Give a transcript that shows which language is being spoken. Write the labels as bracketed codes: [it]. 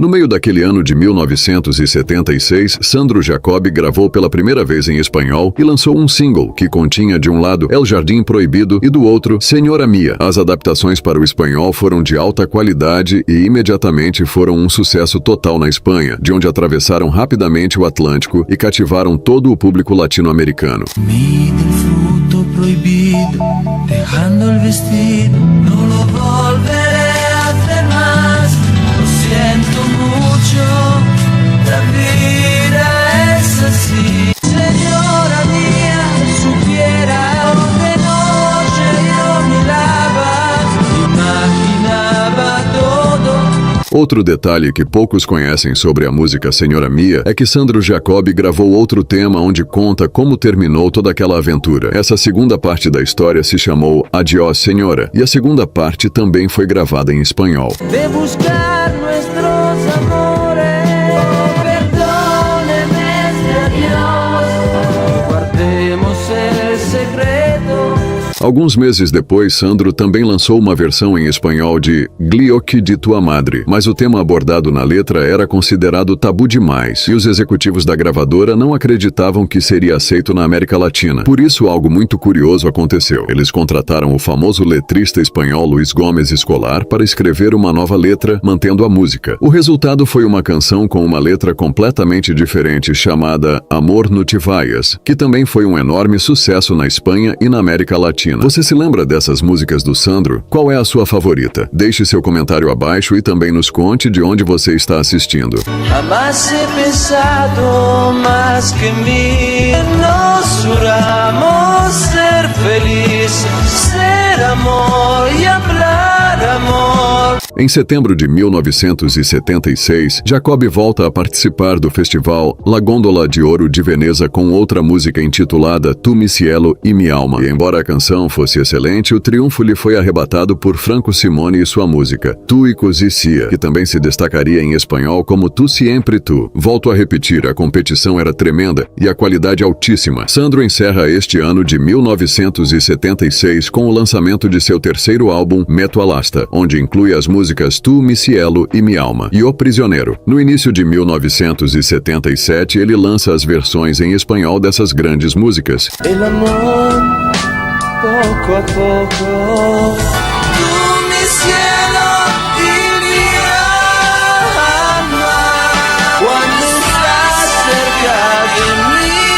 [pt] No meio daquele ano de 1976, Sandro Jacobbi gravou pela primeira vez em espanhol e lançou um single que continha de um lado É o Jardim Proibido e do outro Senhora Mia. As adaptações para o espanhol foram de alta qualidade e imediatamente foram um sucesso total na Espanha, de onde atravessaram rapidamente o Atlântico e cativaram todo o público latino-americano. [es] Mi del fruto prohibido, dejando el vestido, no lo volveré a hacer más. Lo siento mucho, la vida es así. Señora mía, supiera de noche yo miraba, imaginaba todo. [pt] Outro detalhe que poucos conhecem sobre a música Senhora Mia é que Sandro Jacobbi gravou outro tema onde conta como terminou toda aquela aventura. Essa segunda parte da história se chamou Adiós Senhora e a segunda parte também foi gravada em espanhol. [es] De buscar nuestros amores, perdóneme este adiós, guardemos el secreto. [pt] Alguns meses depois, Sandro também lançou uma versão em espanhol de Glioque de Tua Madre, mas o tema abordado na letra era considerado tabu demais, e os executivos da gravadora não acreditavam que seria aceito na América Latina. Por isso, algo muito curioso aconteceu. Eles contrataram o famoso letrista espanhol Luis Gómez Escolar para escrever uma nova letra, mantendo a música. O resultado foi uma canção com uma letra completamente diferente chamada Amor no Te Vayas, que também foi um enorme sucesso na Espanha e na América Latina. Você se lembra dessas músicas do Sandro? Qual é a sua favorita? Deixe seu comentário abaixo e também nos conte de onde você está assistindo. [es] Jamás he pensado más que en mí. Nos juramos ser felices, ser amor y hablar amor. [pt] Em setembro de 1976, Jacob volta a participar do festival La Gondola de Ouro de Veneza com outra música intitulada Tu mi cielo e mi alma. E embora a canção fosse excelente, o triunfo lhe foi arrebatado por Franco Simone e sua música Tu y Così Sia, que também se destacaria em espanhol como Tu Siempre Tu. Volto a repetir, a competição era tremenda e a qualidade altíssima. Sandro encerra este ano de 1976 com o lançamento de seu terceiro álbum, Meto a Lasta, onde inclui as músicas Tu, Mi Cielo e Mi Alma, e O Prisioneiro. No início de 1977, ele lança as versões em espanhol dessas grandes músicas. [es] El amor, poco a poco. Tu, mi cielo y mi alma, cuando estás cerca de mí.